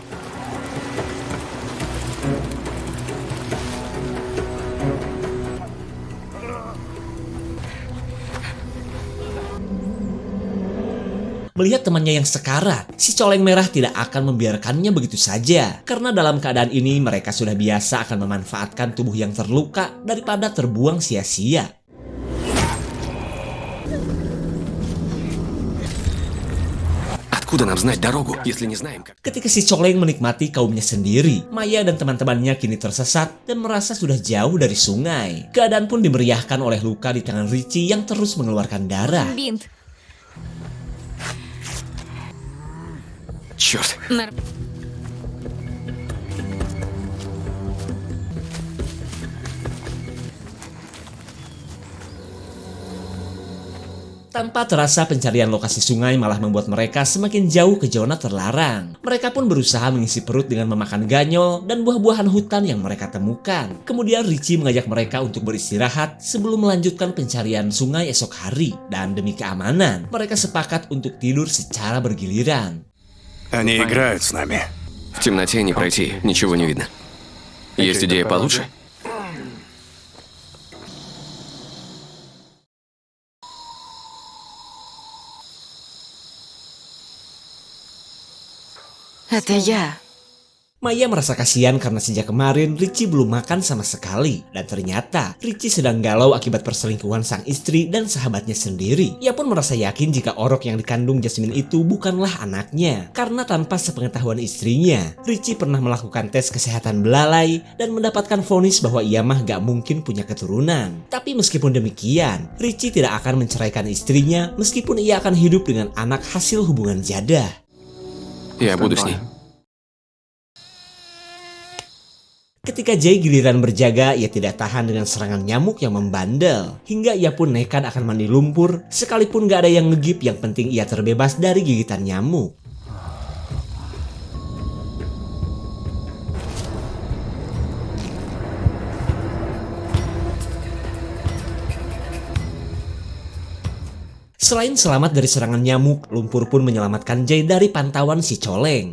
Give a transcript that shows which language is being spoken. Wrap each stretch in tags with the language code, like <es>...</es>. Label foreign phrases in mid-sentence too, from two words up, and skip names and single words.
<id>Melihat temannya yang sekarat, si coleng merah tidak akan membiarkannya begitu saja. Karena dalam keadaan ini mereka sudah biasa akan memanfaatkan tubuh yang terluka daripada terbuang sia-sia.</id> <ru>Откуда нам знать дорогу, если не знаем как?</ru> <id>Ketika si coleng menikmati kaumnya sendiri, Maya dan teman-temannya kini tersesat dan merasa sudah jauh dari sungai. Keadaan pun dimeriahkan oleh luka di tangan Richie yang terus mengeluarkan darah.</id> <ru>Бинт. Черт.</ru> <id>Tanpa terasa pencarian lokasi sungai malah membuat mereka semakin jauh ke zona terlarang. Mereka pun berusaha mengisi perut dengan memakan ganyol dan buah-buahan hutan yang mereka temukan. Kemudian Richie mengajak mereka untuk beristirahat sebelum melanjutkan pencarian sungai esok hari. Dan demi keamanan, mereka sepakat untuk tidur secara bergiliran.</id> <ru>Они играют с нами. В темноте не пройти, ничего не видно. Есть идея получше? Это я.</ru> <id>Maya merasa kasihan karena sejak kemarin Richie belum makan sama sekali. Dan ternyata Richie sedang galau akibat perselingkuhan sang istri dan sahabatnya sendiri. Ia pun merasa yakin jika orok yang dikandung Jasmine itu bukanlah anaknya. Karena tanpa sepengetahuan istrinya, Richie pernah melakukan tes kesehatan belalai dan mendapatkan vonis bahwa ia mah gak mungkin punya keturunan. Tapi meskipun demikian, Richie tidak akan menceraikan istrinya meskipun ia akan hidup dengan anak hasil hubungan jadah.</id> <ru>Я буду с ней.</ru> <id>Ketika Jay giliran berjaga, ia tidak tahan dengan serangan nyamuk yang membandel. Hingga ia pun nekat akan mandi lumpur, sekalipun gak ada yang ngegip, yang penting ia terbebas dari gigitan nyamuk. Selain selamat dari serangan nyamuk, lumpur pun menyelamatkan Jay dari pantauan si coleng.</id>